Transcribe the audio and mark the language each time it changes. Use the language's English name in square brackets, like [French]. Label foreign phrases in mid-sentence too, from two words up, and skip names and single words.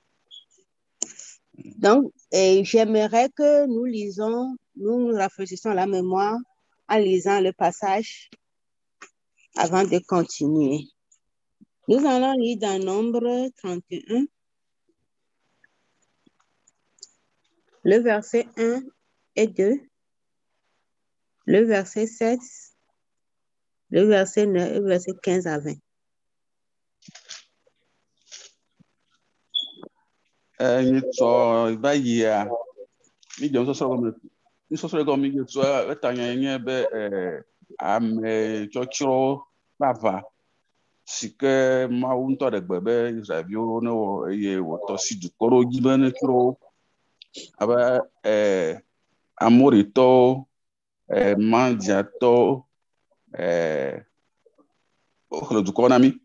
[French] Donc, j'aimerais que nous rafraîchissions la mémoire en lisant le passage avant de continuer. Nous allons lire dans Nombre 31, le verset 1 et 2, le verset 7, le verset 9 et le verset 15 à 20. [Ewe] Nyitsɔ va yia mi dze nusɔsrɔ̃ gɔme mi dze tsoa etanya nye be ame tsɔtsrɔ̃ ʋaʋã si ke Mawu ŋutɔ ɖe gbe be Israelviwo ne wɔ eye wòtɔ si dukɔ ɖewo dzi be ne tsrɔ̃ wo abe Amoritɔwo, Madiantɔwo, woxlẽ dukɔ na mi.